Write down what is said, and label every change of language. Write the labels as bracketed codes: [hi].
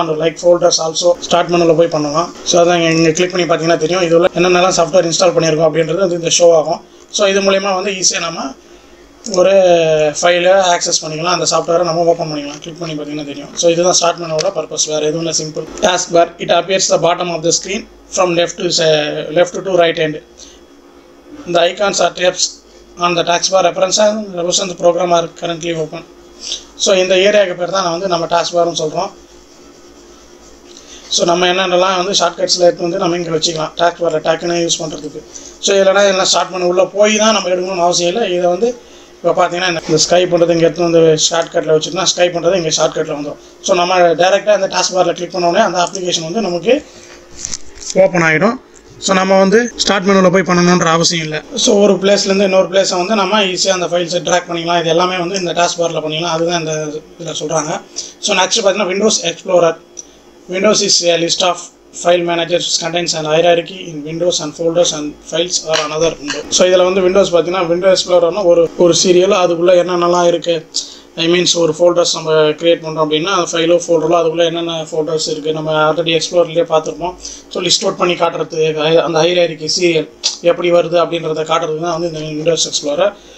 [ta] And like folders also start மெனுவில் போய் பண்ணலாம். ஸோ அதான் இங்கே கிளிக் பண்ணி பார்த்தீங்கன்னா தெரியும் இதில் என்னென்னலாம் சாஃப்ட்வேர் இன்ஸ்டால் பண்ணியிருக்கோம் அப்படின்றது வந்து இந்த ஷோ ஆகும். ஸோ இது மூலயமா வந்து ஈஸியாக நம்ம ஒரு ஃபைலை ஆக்சஸ் பண்ணிக்கலாம், அந்த சாஃப்ட்வேரை நம்ம ஓப்பன் பண்ணிக்கலாம். கிளிக் பண்ணி பார்த்தீங்கன்னா தெரியும். ஸோ இதுதான் ஸ்டார்ட் மெனுவோட பர்பஸ், வேறு எதுவும் இல்லை. [en] Simple task for it appears the bottom of the screen from left to right hand. The icons are tabs on the taskbar represent the program are currently open. [ta] So இந்த ஏரியாவுக்கு பேர் தான் வந்து நம்ம task பார்னு சொல்கிறோம். ஸோ நம்ம என்னென்னலாம் வந்து ஷார்ட்கட்ஸில் எடுத்து வந்து நம்ம இங்கே வச்சுக்கலாம் டாஸ்க் பாரில் டக்குன்னு யூஸ் பண்ணுறதுக்கு. ஸோ இல்லைனா இதெல்லாம் ஸ்டார்ட் பண்ண உள்ளே போய் தான் நம்ம எடுக்கணும்னு அவசியம் இல்லை. இதை வந்து இப்போ பார்த்தீங்கன்னா இந்த ஸ்கை பண்ணுறது இங்கே எடுத்து வந்து ஷார்ட்கட்டில் வச்சுருந்தா ஸ்கை பண்ணுறது இங்கே ஷார்ட்கட்டில் வந்துடும். ஸோ நம்ம டேரெக்டாக அந்த டாஸ்க் பாரில் கிளிக் பண்ணோடனே அந்த அப்ளிகேஷன் வந்து நமக்கு ஓப்பன் ஆகிடும். ஸோ நம்ம வந்து ஸ்டார்ட் மெனுவில் போய் பண்ணணுன்ற அவசியம் இல்லை. ஸோ ஒரு பிளேஸ்லேருந்து இன்னொரு பிளேஸை வந்து நம்ம ஈஸியாக அந்த ஃபைல்ஸை ட்ராக் பண்ணிக்கலாம். இது எல்லாமே வந்து இந்த டாஸ்க் பாரில் பண்ணிக்கலாம். அதுதான் இந்த இதில் சொல்கிறாங்க. ஸோ நெக்ஸ்ட் பார்த்தீங்கன்னா Windows explorer. [en] Windows is a list of file managers which contains an hierarchy in windows and folders and files or another window. [ta] So இதில் வந்து விண்டோஸ் பார்த்தீங்கன்னா விண்டோ எக்ஸ்ப்ளோரர்னா ஒரு சீரியல் அதுக்குள்ளே என்னென்னலாம் இருக்குது. ஐ மீன்ஸ் ஒரு ஃபோல்டர்ஸ் நம்ம க்ரியேட் பண்ணுறோம் அப்படின்னா ஃபைலோ ஃபோல்டரோ அதுக்குள்ளே என்னென்ன ஃபோல்டர்ஸ் இருக்குது நம்ம ஆல்ரெடி எக்ஸ்ப்ளோர்லேயே பார்த்துருப்போம். ஸோ லிஸ்ட் அவுட் பண்ணி காட்டுறதுக்கு அந்த ஹைராரிக்கி சீரியல் எப்படி வருது அப்படின்றத காட்டுறதுக்கு தான் வந்து இந்த விண்டோஸ் எக்ஸ்ப்ளோரர்.